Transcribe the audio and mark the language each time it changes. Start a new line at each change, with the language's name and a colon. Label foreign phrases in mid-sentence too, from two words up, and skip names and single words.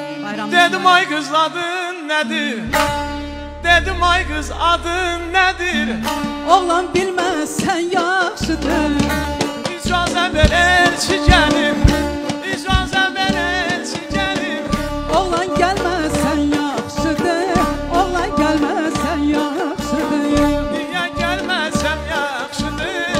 Turkish: Dedim ay kız adın nedir? Dedim ay kız adın nedir?
Azerbaijani: Oğlan bilməzsən yaxşıdır. İcazə ver elçi gəlim, icazə ver elçi gəlim. Oğlan gəlməzsən yaxşıdır. Oğlan gəlməzsən yaxşıdır. Niyə gəlməsəm yaxşıdır?